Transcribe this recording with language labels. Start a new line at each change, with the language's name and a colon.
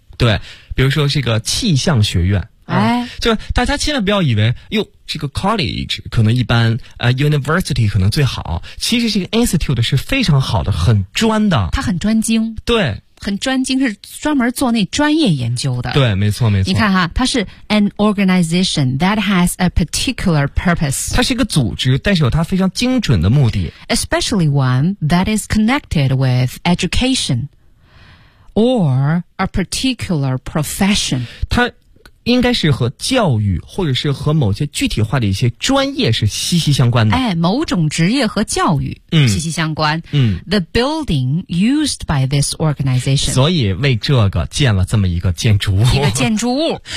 Chinese: 对，比如说这个气象学院，就是大家千万不要以为，哟，这个 college 可能一般，university 可能最好，其实这个 institute 是非常好的，很专的，它很专精，对。很专精，是专门做那专业研究的。对，没错没错。你看哈，它是
English: an organization that has a particular purpose。
Chinese: 它是一个组织，但是有它非常精准的目的。
English: Especially one that is connected with education or a particular profession。
Chinese: 它应该是和教育或者是和某些具体化的一些专业是息息相关的。哎，某种职业和教育息息相关。
English: The building used by this organization。
Chinese: 所以为这个建了这么一个建筑物。一个建筑物。